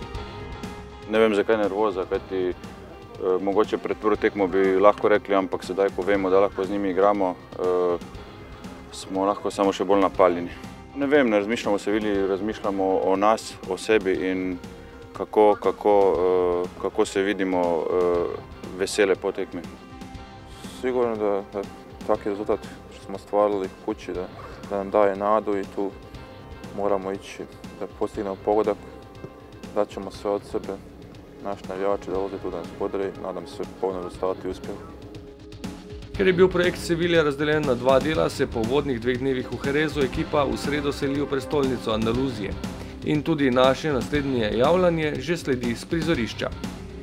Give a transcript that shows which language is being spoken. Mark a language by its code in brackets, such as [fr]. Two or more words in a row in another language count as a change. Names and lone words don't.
[sl] Ne vem, zakaj nervoza, kajti mogoče pred prvo tekmo bi lahko rekli, ampak sedaj, ko vemo, da lahko z njimi igramo, smo lahko samo še bolj napaljeni. Ne vem, ne razmišljamo o Sevilji, razmišljamo o nas, o sebi in kako se vidimo vesele po tekmi. [hr] Sigurno da taki rezultat što smo stvarili kući, da nam daje nadu i tu moramo ići da postignemo pogodak, dat ćemo sve od sebe, naši navijači dolaze tu da nas podre, nadam se polno rezultati uspjehu. [sl] Ker je bil projekt Sevilja razdeljen na 2 dela, se po uvodnih 2 dnevih v Jerezu ekipa v sredo seli v prestolnico Andaluzije. In tudi naše naslednje javljanje že sledi s prizorišča.